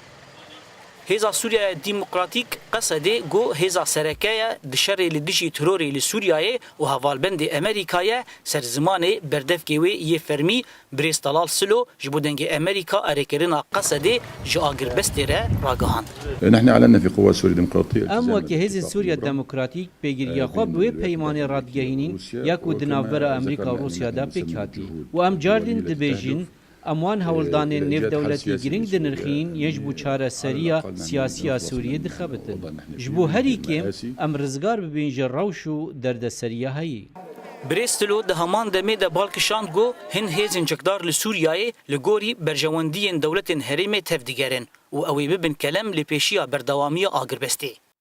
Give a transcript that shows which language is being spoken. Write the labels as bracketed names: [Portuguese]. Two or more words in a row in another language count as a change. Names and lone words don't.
[Kurdish] Hêza Sûriya Dîmokratîk qesedê got hêza serekeya di şerê li dijî terorê li Sûriyayê û hevalbendê Amerîkayê ser zimanê berdevkê wê yê fermî Birêz Delal Silo ji bo dengê Amerîka erêkirina qesedê ji agirbestê re ragihand. [Arabic] نحن أعلنا في قوات سوريا الديمقراطية [Kurdish] ئەم وەکی هێزی سووریا دەموکراتیک پێگیریە خۆ بوێ پەیمانێ ڕادگەهێنین یەک و دناوبەرە ئەمریکا و رووسیادا پێک هاتی و ئەم جاردین دەبێژین ئەموان هەوڵدانên نێودەوڵەتی گرنگ دنرخین یەش بوو چارەسەریە سیاسیە سووریە دخەبتن ji bo herî kêm em rizgar bibin ji rewş û derdeseriya heyî. Birêz Silo di heman demê de balkişand got hin hêzên cekdar li Sûriyayê li gorî berjewendiyên dewletên herêmê tev digerin û ew ê bibin kelem lê pêşiya berdewamiya agirbestê.